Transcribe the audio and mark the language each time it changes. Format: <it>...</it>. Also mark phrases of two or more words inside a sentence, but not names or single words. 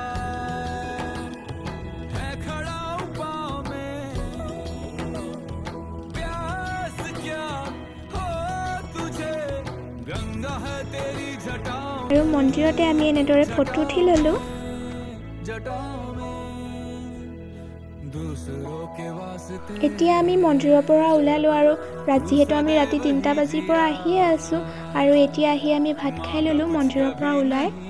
<hi>है खड़ा पाँव में प्यास क्या हो तुझे गंगा है तेरी जटाओं</hi> <as>আৰু মন্দিৰতে আমি এনেদৰে ফটো উঠি ললোঁ এতিয়া আমি মন্দিৰৰ পৰা ওলালোঁ আৰু যিহেতু আমি ৰাতি 3টা বাজিৰ পৰা আহিয়ে আছোঁ আৰু এতিয়া আহি আমি ভাত খাই ল'লোঁ মন্দিৰৰ পৰা ওলাই</as>